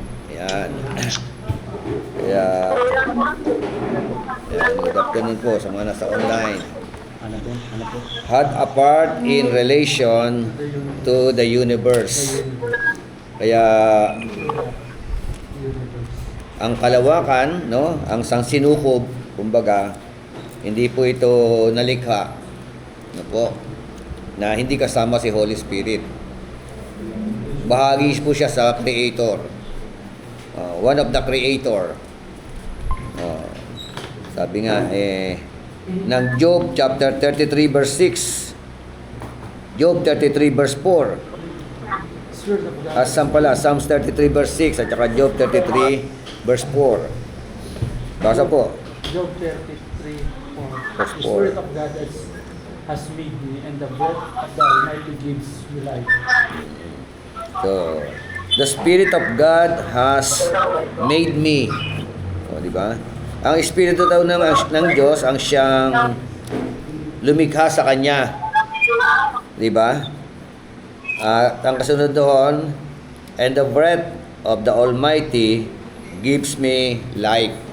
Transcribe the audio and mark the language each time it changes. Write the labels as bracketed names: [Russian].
[Filipino] Yan. Kaya, [English] good afternoon [Filipino] po sa mga nasa online. [English] Had a part in relation to the universe. [Filipino] Kaya, ang kalawakan, no, ang sangsinukob, kumbaga, hindi po ito nalikha, no po, na hindi kasama si Holy Spirit. Bahagi po siya sa Creator. [English] One of the Creator. [Filipino] Sabi nga, ng Job chapter 33 verse 6. Job 33 verse 4. Asam pala, Psalms 33 verse 6 at saka Job 33 verse 4. Basa po. [English] Job 33:4. Verse The 4. Spirit of God has made me, and the breath of the Almighty gives me life. So, the Spirit of God has made me. [Filipino] O, di ba? Ang Espiritu daw ng Diyos ang siyang lumikha sa Kanya. Di ba? At ang kasunod doon, [English] and the breath of the Almighty gives me life.